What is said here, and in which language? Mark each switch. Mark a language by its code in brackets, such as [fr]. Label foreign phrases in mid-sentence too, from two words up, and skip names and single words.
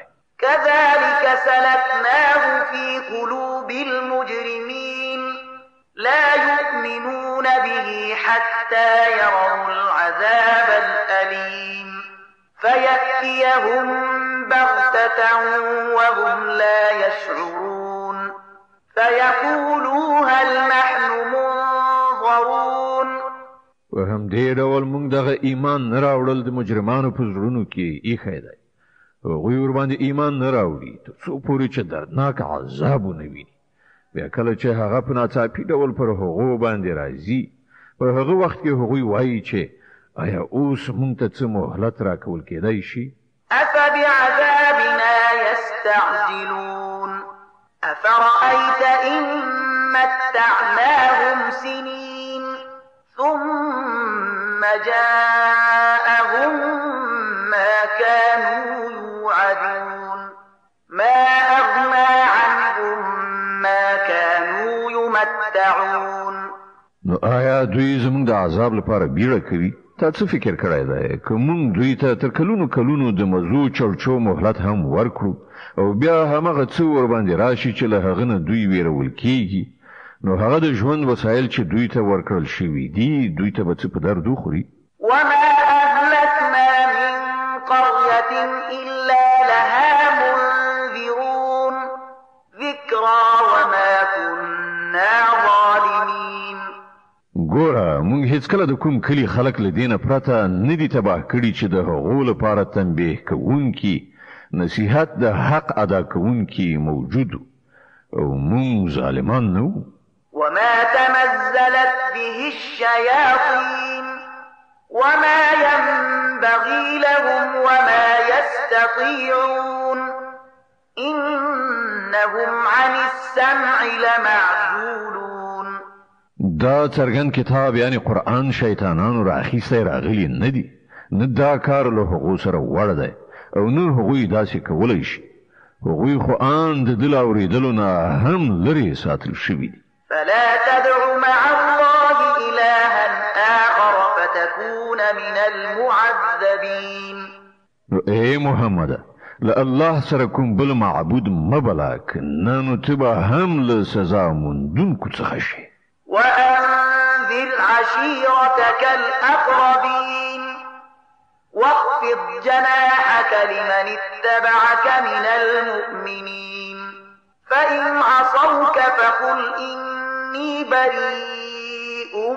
[ar] كذلك سلكناه في قلوب المجرمين لا يؤمنون به حتى يروا العذاب الأليم فيأتيهم بغتة وهم لا يشعرون فيقولوا هل نحن منظرون. [ps] په همدې ډول موږ دغه ایمان نه راوړل د مجرمانو په زړونو کې ایښی دی. هغوی ورباندې ایمان نه راوړي تر څو پورې چې دردناک عذاب ونه ویني. بیا کله چې هغه په ناڅاپي ډول پر هغو باندې راځي په هغه وخت کې هغوی وایي چې آیا اوس موږ ته څه مهلت راکول کېدی شي؟ [ar] أفبعذابنا يستعجلون أفرأيت إن متعناهم سنين ثم جاءهم ما كانوا يوعدون ما أغنى عنهم ما كانوا يمتعون. [ps] نو آیا دوی زموږ د عذاب لپاره بیړه کوي؟ تا څه فکر کړی دی که موږ دوی ته تر کلونو کلونو د مزو چړچو مهلت هم ورکړو او بیا همغه څه ورباندې راشي چې له هغه نه دوی ویرول کېږي نو هغه د ژوند وسایل چې دوی ته ورکړل شوي دي دوی ته به څه په درد وخوري؟ [ar] وما أهلكنا من قرية إلا لها منذرون ذكرى وما كنا ظالمين. [ps] ګوره موږ هیڅکله د کوم کلي خلک له دې نه پرته نه دي تباه کړي چې د هغو لپاره تنبیه کوونکي نصیحت د حق ادا کوونکي موجود او موږ ظالمان نه وو. [ar] وما تنزلت به الشياطين وما ينبغي لهم وما يستطيعون إنهم عن السمع لمعزولون. [ps] دا څرګند کتاب یعنی قرآن شیطانانو راخیستی راغلی نه دی نه دا کار له هغو سره وړ دی او نه هغوی داسې کولی شي. هغوی خو آن د دل اورېدلو نه هم لرې ساتل شوي دي. [ar] فلا تدع مع الله إلها آخر فتكون من المعذبين. [ps] اے محمد له الله سره کوم بل معبود مبلا کنه نو تبا هم له سزا موندونکو څخه شي. [ar] وأنذر عشيرتك الأقربين واخفض جناحك لمن اتبعك من المؤمنين فإن عصوك فقل إني بريء